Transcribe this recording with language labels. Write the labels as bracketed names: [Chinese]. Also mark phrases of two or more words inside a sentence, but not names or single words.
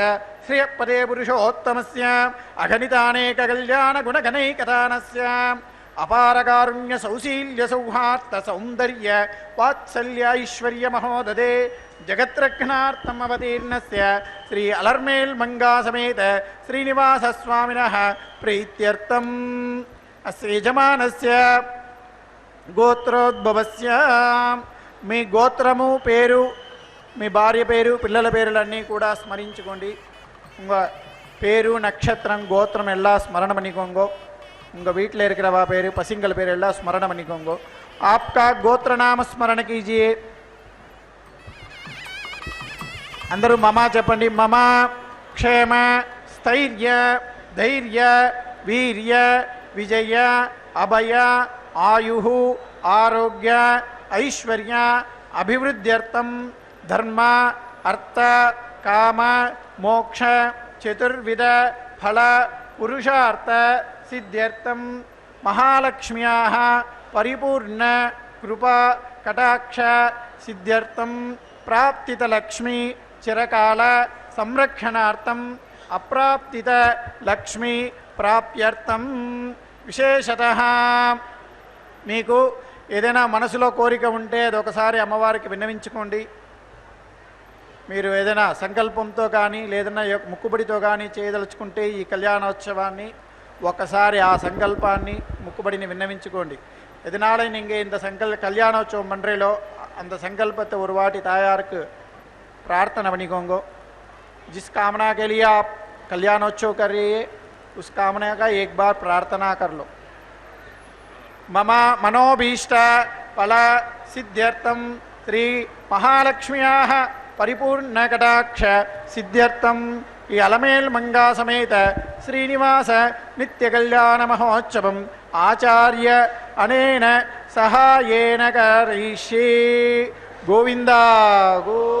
[Sanskrit] శ్రియపదే పురుషోత్తమస్య అగణితానేక కళ్యాణ గుణగణైకతానస్య అపారకారుణ్య సౌశీల్య సౌహార్ద సౌందర్య వాత్సల్య ఐశ్వర్య మహోదదే జగద్రక్షణార్థం అవతీర్ణస్య శ్రీ అలర్మేల్మంగా సమేత శ్రీనివాస స్వామినః ప్రీత్యర్థం అస్య యజమానస్య గోత్రోద్భవస్య. [Telugu] మీ గోత్రము, పేరు, మీ భార్య పేరు, పిల్లల పేరులన్నీ కూడా స్మరించుకోండి. [Tamil] உங்கள் பேரு நட்சத்திரம் கோத்திரம் எல்லாம் ஸ்மரணம் பண்ணிக்கோங்கோ. உங்கள் வீட்டில் இருக்கிறவா பேர் பசங்கள் பேர் எல்லாம் ஸ்மரணம் பண்ணிக்கோங்கோ. [Hindi] आपका गोत्र नाम स्मरण कीजिए. [Telugu] अंदरू मम చెప్పండి. [Sanskrit] मम क्षेम स्थैर्य धैर्य वीर्य विजय अभय आयुः आरोग्य ऐश्वर्य अभिवृद्ध्यर्थम धर्म अर्थ काम मोक्ष चतुर्विध फल पुरुषार्थ सिद्ध्यर्थम महालक्ष्म्याः परिपूर्ण कृपा कटाक्ष सिद्ध्यर्थम प्राप्तित लक्ष्मी चिरकाल संरक्षणार्थम अप्राप्तित लक्ष्मी प्राप्त्यर्थम. [Telugu] విశేషతః మీకు ఏదైనా మనసులో కోరిక ఉంటే అదొకసారి అమ్మవారికి విన్నవించుకోండి. మీరు ఏదైనా సంకల్పంతో కానీ లేదన్నా ముక్కుబడితో కానీ చేయదలుచుకుంటే ఈ కళ్యాణోత్సవాన్ని ఒకసారి ఆ సంకల్పాన్ని ముక్కుబడిని విన్నవించుకోండి. [Tamil] எதனால நீங்கள் இந்த கல்யாணோற்சவம் பண்ணுறீங்களோ அந்த संकल्पத்தை ஒரு வாட்டி தாயாருக்கு प्रार्थना பண்ணிக்கோங்கோ. [Hindi] जिस कामना के लिए आप कल्याणोत्सव कर रही है उस कामना का एक बार प्रार्थना कर लो. [Sanskrit] मम मनोभीष्ट फल सिद्ध्यर्थम శ్రీ మహాలక్ష్మ్యాः పరిపూర్ణకటాక్ష సిద్ధ్యర్థం ఈ అలమేల్ మంగా సమేత శ్రీనివాస నిత్య కళ్యాణ మహోత్సవం ఆచార్య అనేన సహాయేన కరిష్యే. [Telugu] గోవిందా గో.